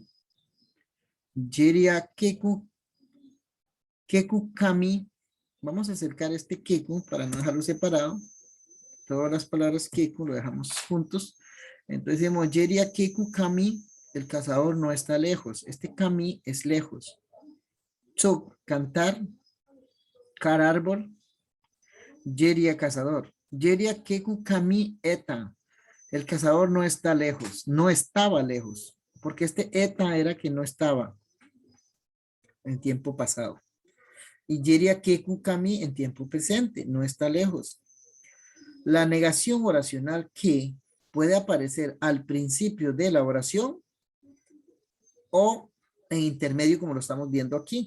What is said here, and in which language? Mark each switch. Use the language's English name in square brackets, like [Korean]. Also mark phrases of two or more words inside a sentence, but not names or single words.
[Bribri] Yeria keku kami, [Spanish] vamos a acercar este keku para no dejarlo separado. Todas las palabras keku lo dejamos juntos. Entonces decimos [Bribri] yeria keku kami, [Spanish] el cazador no está lejos. Este kami es lejos. Tsuk, cantar. Car árbol. Yeria cazador. [Bribri] Yeria keku kami eta. [Spanish] El cazador no está lejos, no estaba lejos, porque este eta era que no estaba en tiempo pasado. Y [Bribri] yeria keku kami [Spanish] en tiempo presente, no está lejos. La negación oracional que puede aparecer al principio de la oración o en intermedio como lo estamos viendo aquí.